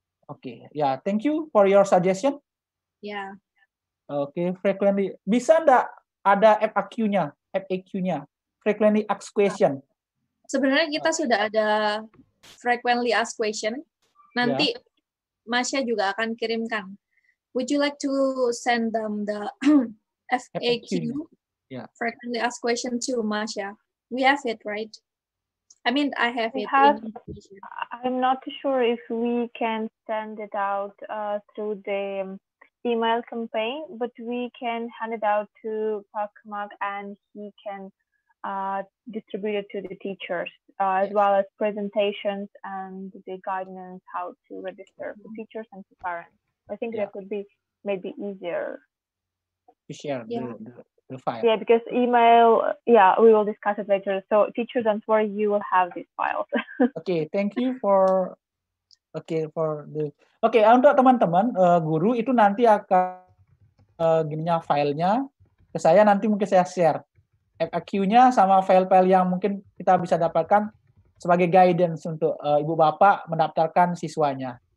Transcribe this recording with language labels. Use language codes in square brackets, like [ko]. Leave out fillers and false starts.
[en] Oke, ya, thank you for your suggestion. [id] Ya. Oke, frequently bisa enggak ada FAQ-nya, frequently asked question. Sebenarnya kita sudah ada frequently asked question. Nanti Masya juga akan kirimkan. [en] Would you like to send them the FAQ? Frequently asked question to Masya. We have it, right? I mean, I have it. I'm not sure if we can send it out through the email campaign, but we can hand it out to Pak Kamal and he can distribute it to the teachers, as well as presentations and the guidance how to register for teachers and for parents. I think that could be maybe easier to share the file. Yeah, because email, we will discuss it later. So teachers, don't worry, you will have these files. Okay, thank you for [id] untuk teman-teman guru itu nanti akan gininya filenya ke saya, nanti mungkin saya share FAQ-nya sama file-file yang mungkin kita bisa dapatkan sebagai guidance untuk ibu bapak mendaftarkan siswanya.